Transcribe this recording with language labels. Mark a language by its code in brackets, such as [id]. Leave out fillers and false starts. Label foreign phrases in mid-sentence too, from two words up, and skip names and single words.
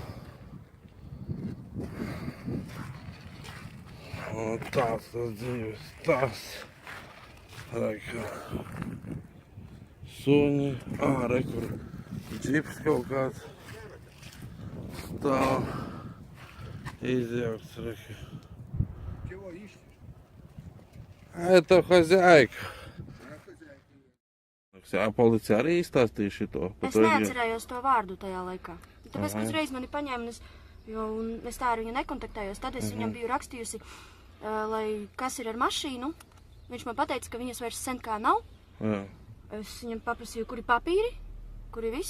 [lv] Un tāds tas dzīves stāsts. Reka. Suņi. Rekur. Džips kaut kāds. Stāv. [ru] Изъявится река. Чего ищешь? Это хозяйка. [lv] А policija arī izstāstīja šito? Es neatcerējos to vārdu tajā laikā. Tāpēc, ka uzreiz mani paņēma, un es tā ar viņu nekontaktējos. Tad es viņam biju rakstījusi, lai kas ir ar mašīnu. Viņš man pateica, ka viņas vairs sen kā nav. Jā. Es viņam paprasīju, kuri papīri, kuri viss.